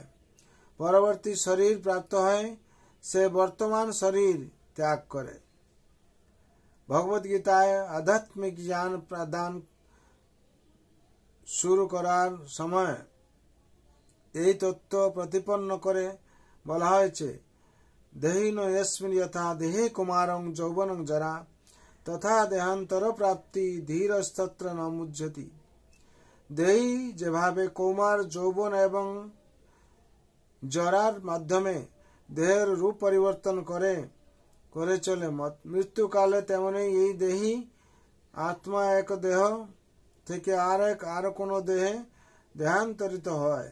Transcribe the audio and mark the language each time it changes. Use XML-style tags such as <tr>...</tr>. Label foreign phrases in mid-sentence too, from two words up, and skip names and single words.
<bn>পরবর্তী শরীর প্রাপ্ত হয়, সে বর্তমান শরীর ত্যাগ করে। ভগবদ গীতায় আধ্যাত্মিক জ্ঞান প্রদান শুরু করার সময় এই তত্ত্ব প্রতিপন্ন করে বলা হয়েছে,</bn> <sa>দেহিনো यस्मिन् यथा देहे कुमारं যৌবনং জরা তথা দেহান্তর প্রাপ্তি ধীরস্তত্র ন মুহ্যতি।</sa> <bn>দেহি যেভাবে কৌমার, যৌবন এবং জরার মাধ্যমে দেহের রূপ পরিবর্তন করে চলে মৃত্যুকালে, তেমনি এই দেহি আত্মা এক দেহ থেকে আর কোনো দেহে দেহান্তরিত হয়।</bn>